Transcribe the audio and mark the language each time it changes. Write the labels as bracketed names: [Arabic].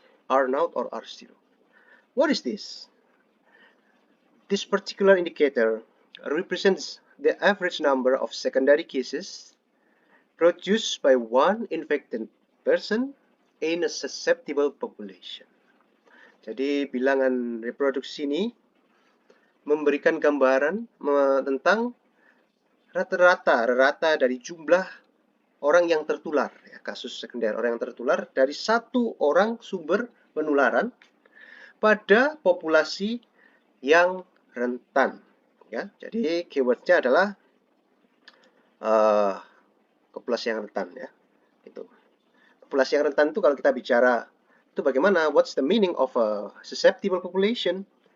[English] R0 or R0. What is this? This particular indicator represents the average number of secondary cases produced by one infected person in a susceptible population. [Indonesian] Jadi bilangan reproduksi ini memberikan gambaran tentang rata-rata dari jumlah orang yang tertular, ya, kasus sekunder orang yang tertular dari satu orang sumber penularan pada populasi yang rentan. Ya, jadi keywordnya adalah populasi yang rentan, ya. Itu. Populasi yang rentan itu kalau kita bicara itu bagaimana? [English] What's the meaning of a susceptible population?